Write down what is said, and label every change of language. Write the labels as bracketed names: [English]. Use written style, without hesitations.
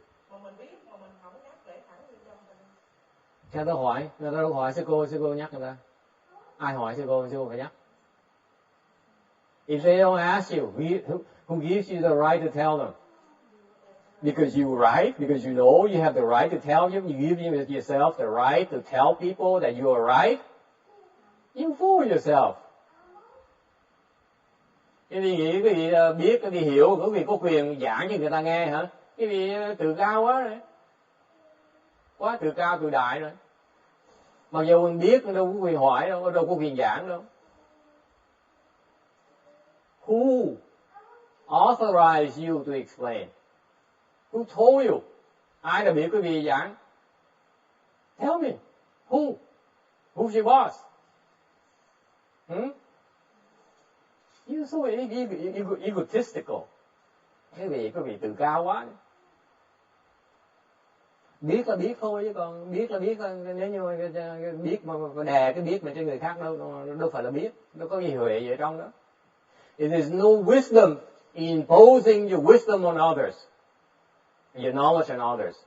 [Vietnamese] mà mình biết mà mình không nhắc để thẳng vô trong mình. Theo tôi hỏi, người ta đâu hỏi sư cô nhắc người ta. Ai hỏi sư cô phải nhắc. [English] If they don't ask you, who gives you the right to tell them? Because you're right, because you know you have the right to tell them, you give yourself the right to tell people that you are right. You fool yourself. [Vietnamese] Cái vị nghĩ, cái vị biết, cái vị hiểu, cái vị có quyền giảng cho người ta nghe hả? Cái vị tự cao quá rồi. Quá tự cao, tự đại rồi. Mặc dù mình biết, đâu có quyền hỏi đâu, đâu có quyền giảng đâu. [English] Who authorized you to explain? Who told you? [Vietnamese] Ai đã biết quý vị giảng? [English] Tell me. Who? Who's your boss? You're so egotistical. [Vietnamese] Quý vị tự cao quá. Biết là biết thôi chứ còn biết là biết, nếu như biết mà đè cái biết mà cho người khác đâu phải là biết, đâu có gì huệ gì ở trong đó. [English] It is no wisdom in imposing your wisdom on others, your knowledge on others.